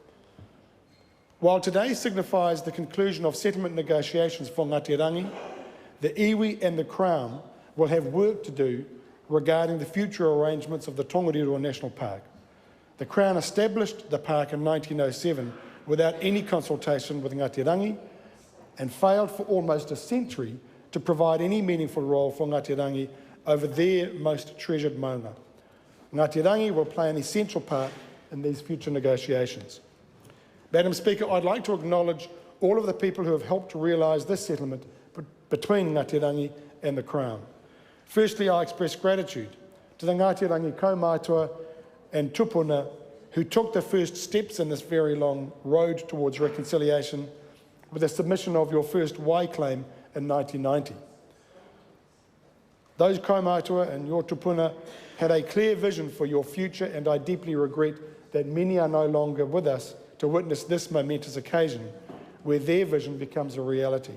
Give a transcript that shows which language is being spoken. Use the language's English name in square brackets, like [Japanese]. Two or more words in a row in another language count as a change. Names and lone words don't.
[English] While today signifies the conclusion of settlement negotiations for Ngāti Rangi, the iwi and the Crown will have work to do regarding the future arrangements of the Tongariro National Park. The Crown established the park in 1907 without any consultation with Ngāti Rangi and failed for almost a century to provide any meaningful role for Ngāti Rangi over their most treasured maunga. Ngāti Rangi will play an essential part in these future negotiations. Madam Speaker, I'd like to acknowledge all of the people who have helped to realise this settlement between Ngāti Rangi and the Crown. Firstly, I express gratitude to the Ngāti Rangi kaumātua and tupuna who took the first steps in this very long road towards reconciliation with the submission of your first wai claim in 1990. Those kaumātua and your tupuna had a clear vision for your future, and I deeply regret that many are no longer with us to witness this momentous occasion where their vision becomes a reality.